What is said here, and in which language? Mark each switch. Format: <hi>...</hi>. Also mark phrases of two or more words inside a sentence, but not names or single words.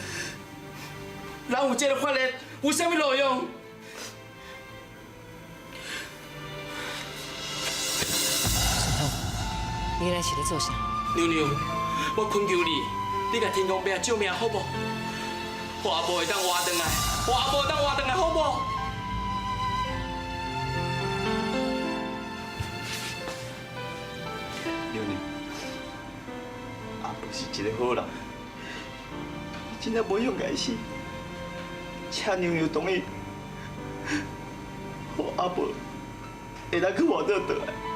<nan>人有这个法律有啥物路用？你来是咧做啥？娘娘，我恳求你，你甲天公伯救命好无？我阿婆会当活转来，我阿婆会当活转来好无？娘娘，阿婆是一个好人，真正无用该死，请娘娘同意，我阿婆会当去活转来。</nan>